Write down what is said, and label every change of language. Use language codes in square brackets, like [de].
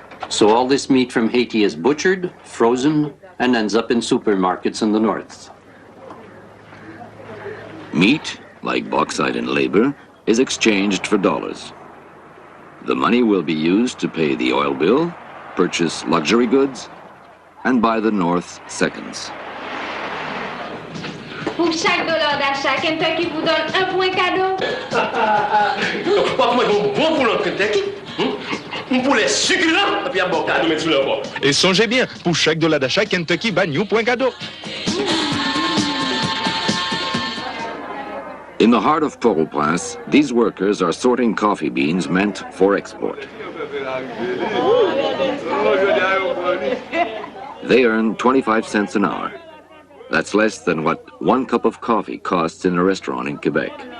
[en] So all this meat from Haiti is butchered, frozen, and ends up in supermarkets in the north. Meat, like bauxite and labor, is exchanged for dollars. The money will be used to pay the oil bill, purchase luxury goods, and buy the North seconds. [fr] Pour chaque dollar d'achat, Kentucky vous donne un point cadeau. Bon pour le Kentucky. Un poulet succulent, et puis un bon cadeau mettre sous le bord. Et songez bien, pour chaque dollar d'achat, Kentucky bat New point cadeau. [en] In the heart of Port-au-Prince, these workers are sorting coffee beans meant for export. They earn 25 cents an hour. That's less than what 1 cup of coffee costs in a restaurant in Quebec.